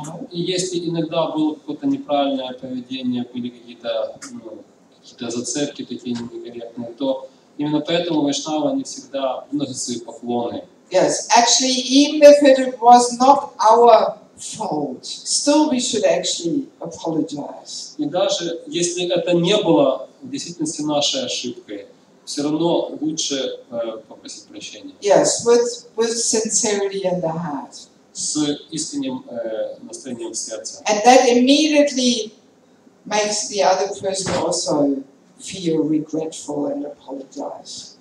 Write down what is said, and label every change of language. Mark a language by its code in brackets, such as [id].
[ru] И если иногда было какое-то неправильное поведение, были какие-то зацепки такие некорректные, то именно поэтому вайшнавы, они всегда приносят свои поклоны. [en] Yes, actually, even if it was not our fault, still we should actually apologize. [ru] И даже если это не было в действительности нашей ошибкой, все равно лучше попросить прощения. [en] Yes, with sincerity in the heart. [ru] С искренним настроением в сердце. [en] And that immediately makes the other person also feel regretful and apologize.